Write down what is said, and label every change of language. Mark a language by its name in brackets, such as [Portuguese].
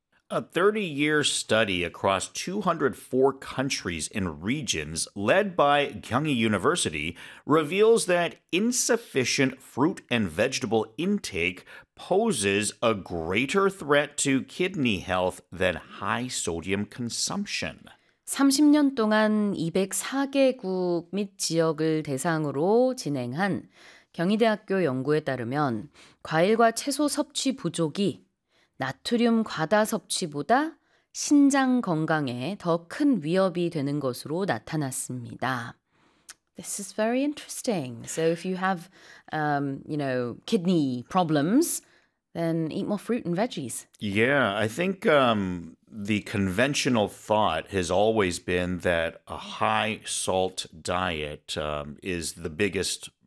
[English] A 30-year study across 204 countries and regions led by Gyeonggi University reveals that insufficient fruit and vegetable intake poses a greater threat to kidney health than high sodium consumption. [Korean] 30년 동안 204개국 및 지역을 대상으로 진행한 경희대학교 연구에 따르면 과일과 채소 섭취 부족이 나트륨 과다 섭취보다 신장 건강에 더 큰 위협이 되는 것으로 나타났습니다. [English] This is very interesting. So if you have, you know, kidney problems, then eat more fruit and veggies. Yeah, I think the conventional thought has always been that a high salt diet is the biggest